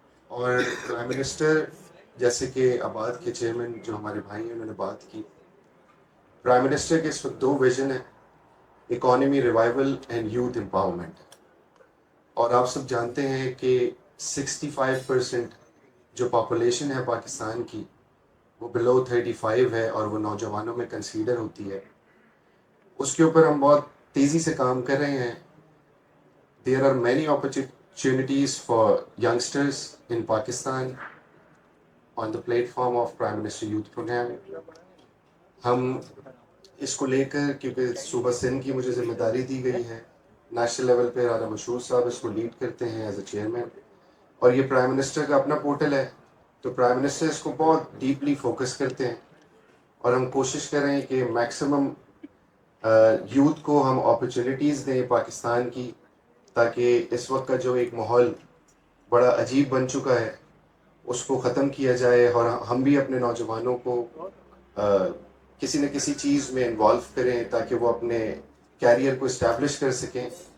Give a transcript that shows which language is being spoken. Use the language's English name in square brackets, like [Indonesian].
[Urdu] اور prime minister, جیسے کہ آباد کے چیئرمین جو ہمارے بھائی ہیں انہوں نے بات کی, پرائم منسٹر کے اس وقت 2 ویژن ہیں, economy revival and youth empowerment. اور آپ سب جانتے ہیں کہ 65% جو پاپولیشن ہے پاکستان کی وہ below 35 ہے اور وہ نوجوانوں میں کنسیڈر ہوتی ہے. اس کے اوپر ہم بہت تیزی سے کام کر رہے ہیں. [English] There are many opportunities for youngsters in Pakistan on the platform of Prime Minister Youth Program. [Urdu] ہم اس کو لے کر, کیونکہ صوبہ سندھ کی مجھے ذمہ داری دی گئی ہے, نیشنل لیول پہ رانا مشہور صاحب اس کو لیڈ کرتے ہیں ایز اے چیئرمین, اور یہ پرائم منسٹر کا اپنا پورٹل ہے, تو پرائم منسٹر اس کو بہت ڈیپلی فوکس کرتے ہیں. اور ہم کوشش کر رہے ہیں کہ میکسیمم یوتھ کو ہم اپرچونیٹیز دیں پاکستان کی, تاکہ اس وقت کا جو ایک ماحول بڑا عجیب بن چکا ہے اس کو ختم کیا جائے, اور ہم بھی اپنے نوجوانوں کو کسی نہ کسی چیز میں انوالو کریں تاکہ وہ اپنے کیریئر کو اسٹیبلش کر سکیں.